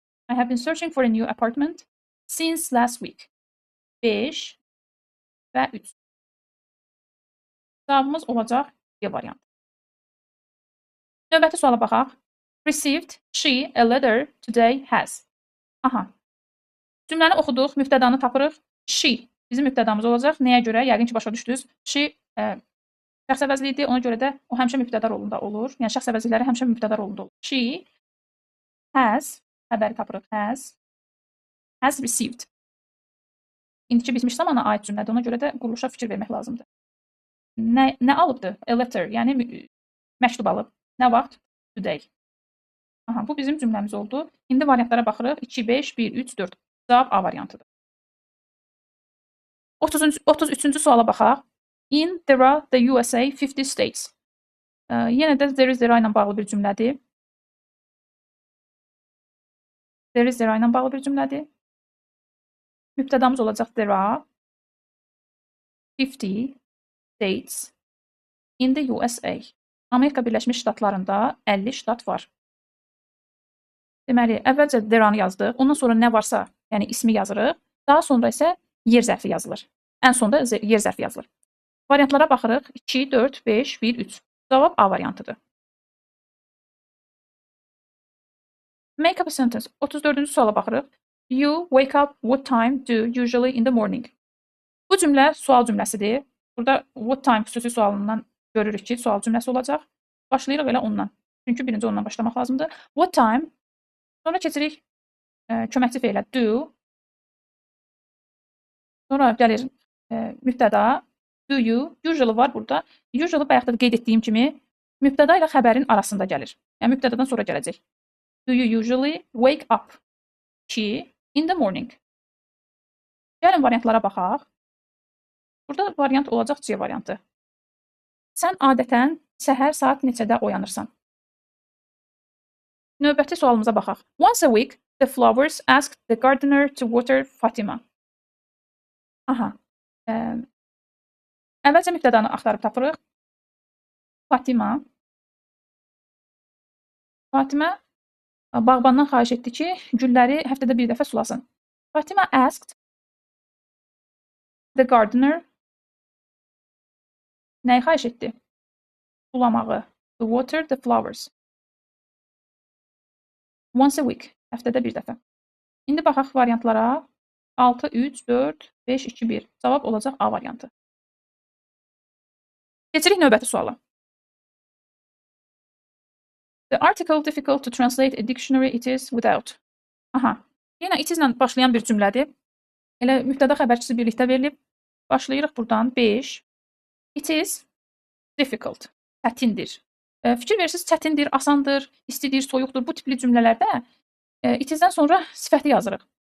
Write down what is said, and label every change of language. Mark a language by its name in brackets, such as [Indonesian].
[English] I have been searching for a new apartment since last week. [Azerbaijani] 5 və 3. Cavabımız olacaq B variantı. Növbəti suala baxaq. [English] Received she a letter today has. Aha. [Azerbaijani] Cümləni oxuduq, mübtədanı tapırıq. She bizim mübtədamız olacaq. Nəyə görə? Yəqin ki, başa düşdünüz. She şəxs əvəzliyidir. Ona görə də o həmişə mübtəda rolunda olur. Yəni şəxs əvəzlikləri həmişə mübtəda rolunda olur. She has xəbəri tapırıq. [English] Has received. [Azerbaijani] İndiki bitmiş zamana aid cümlədir. Ona görə də quruluşa fikir vermək lazımdır. Nə alıbdır? [English] A letter, [Azerbaijani] yəni məktub alıb. Nə vaxt? Today. Aha, bu bizim cümləmiz oldu. İndi variantlara baxırıq. 2, 5, 1, 3, 4. Cavab A variantıdır. 33-cü suala baxaq. [English] In there are the USA 50 states. [Azerbaijani] Yenə də there is there ilə bağlı bir cümlədir. There is there ilə bağlı bir cümlədir. Mübtədamız olacaq [English] there are 50 states in the USA. [Azerbaijani] Amerika Birləşmiş Ştatlarında 50 ştat var. Deməli, əvvəlcə there-anı yazdıq. Ondan sonra nə varsa, yəni ismi yazırıq. Daha sonra isə yer zərfi yazılır. Ən sonda yer zərfi yazılır. Variantlara baxırıq. 2, 4, 5, 1, 3. Cavab A variantıdır. [English] Make up a sentence. [Azerbaijani] 34-cü suala baxırıq. [English] You wake up what time do usually in the morning? [Azerbaijani] Bu cümlə sual cümləsidir. Burada what time xüsusi sualından görürük ki, sual cümləsi olacaq. Başlayırıq elə ondan. Çünki birinci ondan başlamaq lazımdır. What time? Sonra keçirik köməkçi feylə do. Sonra gəlir mübtəda. Do you? Usually var burada. Usually bayaqda da qeyd etdiyim kimi mübtəda ilə xəbərin arasında gəlir. Yəni mübtədadan sonra gələcək. [English] Do you usually wake up 2 in the morning? [Azerbaijani] Gəlin variantlara baxaq. Burada variant olacaq C variantı. Sən adətən səhər saat neçədə oyanırsan? Növbəti sualımıza baxaq. [English] Once a week, the flowers asked the gardener to water Fatima. Aha. [Azerbaijani] Əvvəlcə mübtədanı axtarıb tapırıq. Fatimə bağbandan xahiş etdi ki, gülləri həftədə bir dəfə sulasın. Fatimə [English] asked the gardener [Azerbaijani] nəyi xahiş etdi? Sulamağı. [English] To water the flowers. Once a week. [Azerbaijani] Həftədə bir dəfə. İndi baxaq variantlara. 6, 3, 4, 5, 2, 1. Cavab olacaq A variantı. Keçirik növbəti suala. [English] The article difficult to translate a dictionary it is without. Aha. [Azerbaijani] Yenə it is ilə başlayan bir cümlədir. Elə mübtəda xəbərçisi birlikdə verilib. Başlayırıq buradan. 5. [English] It is difficult. [Azerbaijani] Çətindir. Fikir verirsiniz, çətindir, asandır, istidir, soyuqdur. Bu tipli cümlələrdə it is-dən sonra sifəti yazırıq.